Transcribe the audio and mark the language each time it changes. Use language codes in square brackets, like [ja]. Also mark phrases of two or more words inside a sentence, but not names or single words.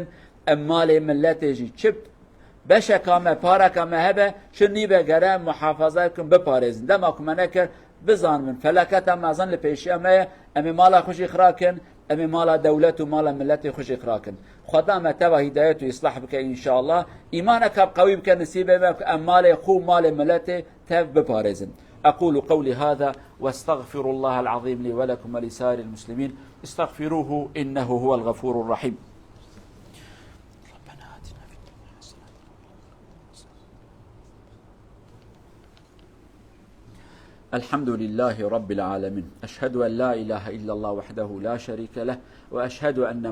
[ku] ام مال ملتجی چپ بشکامه پارکامه هبه شنی به گره محافظه کن بپارێزن دما کمانه کر بزان من فلکت ام ازن لپیشی ام مال خوشی خراکن ام مال دولت و مال ملت خوشی خراکن خدا متوا هدایت و اصلاح بک [ar] ان شاء الله [ku] ایمانک قوی بک نصیبه ام مال خو مال ملت تف بپارێزن [ar] أقول قولي هذا واستغفر الله العظيم لي ولكم ولسائر المسلمين استغفروه إنه هو الغفور الرحيم ربنا آتنا في الدنيا حسنة الحمد لله رب العالمين أشهد أن لا إله إلا الله وحده لا شريك له وأشهد أن